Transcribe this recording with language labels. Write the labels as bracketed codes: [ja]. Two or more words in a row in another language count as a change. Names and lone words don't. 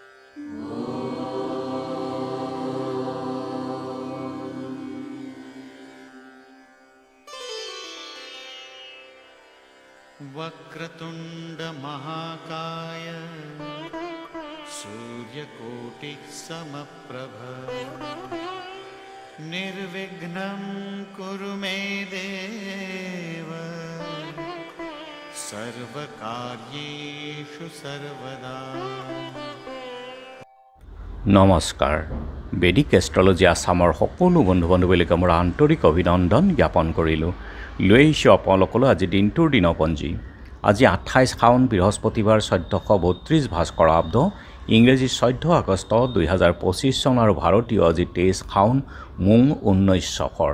[sa] वक्रतुंड महाकाय सूर्यकोटि समप्रभ निर्विघ्नं कुरु मे देव सर्वकार्येषु सर्वदा। [as] नमस्कार। বেদিক এষ্ট্ৰলজি আসামৰ সকলো বন্ধু বান্ধৱীলৈ মোৰ আন্তৰিক অভিনন্দন জ্ঞাপন কৰিলোঁ। লৈ আহিছোঁ আপোনালোকলৈ আজি দিনটোৰ দিনপঞ্জী। আজি 28 শাওন বৃহস্পতিবাৰ 1432 ভাস্কৰাব্দ ইংৰাজী 14 আগষ্ট 2025 চন আৰু ভাৰতীয় আজি 23 শাওন মুং 19 সফৰ।